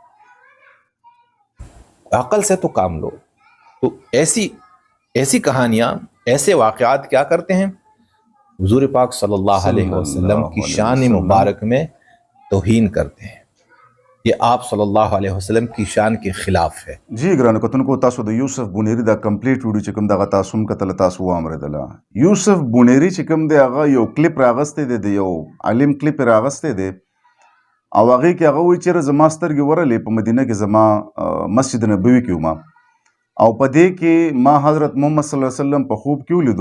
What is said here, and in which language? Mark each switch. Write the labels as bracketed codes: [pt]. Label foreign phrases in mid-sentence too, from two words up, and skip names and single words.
[ur] عقل سے تو کام لو. تو ایسی کہانیاں، ایسے واقعات کیا کرتے ہیں؟ حضور پاک [ar] صلی اللہ علیہ وسلم [ur] کی شان مبارک میں توہین کرتے ہیں. یہ آپ [ar] صلی اللہ علیہ وسلم [ur] کی شان کے خلاف ہے. [ps] جی ګرانو کتونکو، تاسو د یوسف بونیری دا کمپلیټ ویډیو چې کوم دغه تاسو هم کتل، تاسو واورېدله. یوسف بونیری چې کوم دی هغه یو کلیپ راغستی دی، د یو عالم کلیپ راغستی دی، او هغې کې هغه وایي چېرې زما سترګې ورلې په مدینه کې زما مسجد نبوي کې وم، او په دې کې ما حضرت محمد [ar] صلی الله علیه وسلم [ps] په خوب کې ولیدو.